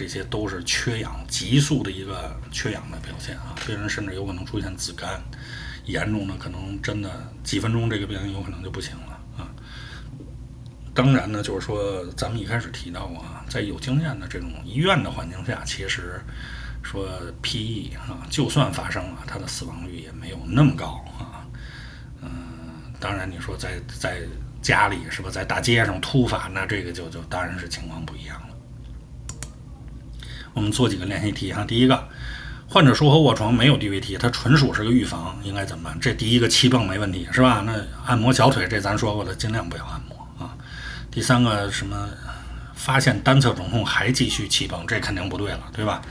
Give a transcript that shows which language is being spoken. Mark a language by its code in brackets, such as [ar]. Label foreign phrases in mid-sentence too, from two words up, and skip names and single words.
[zh] 這些都是缺氧急速的一個缺氧的表現啊，病人甚至有可能出現紫疳。嚴重的可能真的幾分鐘這個病人有可能就不行了啊。當然呢，就是說咱們一開始提到啊，在有經驗的這種醫院的環境下，其實說 PE 啊，就算發生了，它的死亡率也沒有那麼高啊。當然你說在家裡是吧，在大街上突發，那這個就當然是情況不一樣了。我們做幾個練習題哈，第一個。患者術後臥床沒有 DVT， 它純屬是個預防，應該怎麼辦？這第一個氣泵沒問題是吧？那按摩小腿這咱說過了，盡量不要按摩啊。第三個什麼發現單側腫痛還繼續氣泵，這肯定不對了，對吧？